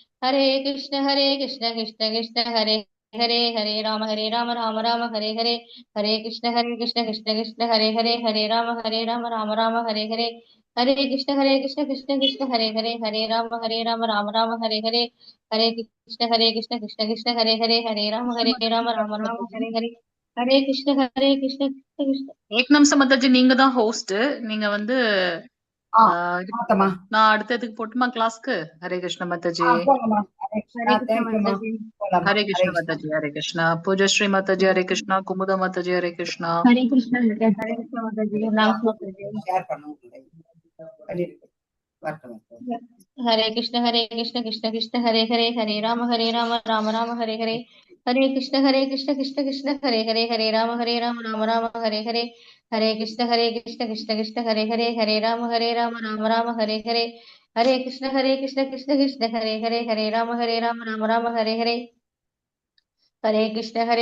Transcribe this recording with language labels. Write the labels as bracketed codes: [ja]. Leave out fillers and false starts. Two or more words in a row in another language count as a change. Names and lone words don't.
[sa] कृष्ण कृष्ण हरे हरे, राम राम हरे हरे, कृष्ण कृष्ण कृष्ण हरे हरे, राम राम हरे हरे, कृष्ण कृष्ण कृष्ण हरे हरे, राम राम हरे हरे, कृष्ण कृष्ण कृष्ण राम राम [hi] माताजी [sa] हरे हरे, कृष्ण कृष्ण। [ta] एक निமிஷம் மாதாஜி நீங்க தான் ஹோஸ்ட் நீங்க வந்து ஆ இது ஆத்தமா நான் அடுத்ததுக்கு போட்டுமா கிளாஸ்க்கு ஹரே கிருஷ்ண மாதாஜி போங்கம்மா. ஹரே கிருஷ்ணா. [hi] हरे कृष्ण [ta] தேங்க்யூம்மா. [hi] माता जी। [ta] போலாமா? [hi] हरे [ta] ஹரே [hi] कृष्ण [ta] கிருஷ்ணா. [hi] माताजी हरे कृष्णा पूजश्री माताजी हरे कृष्णा कुमुदा माताजी हरे कृष्णा हरे कृष्ण माता जी, नाम माता जी। [ta] ஷேர் பண்ணுங்க. வரட்டும். [sa] कृष्ण कृष्ण कृष्ण हरे राम राम हरे हरे, हरे कृष्ण कृष्ण कृष्ण हरे राम राम हरे हरे, हरे कृष्ण कृष्ण कृष्ण हरे राम राम हरे हरे, हरे कृष्ण कृष्ण कृष्ण हरे राम राम हरे हरे, हरे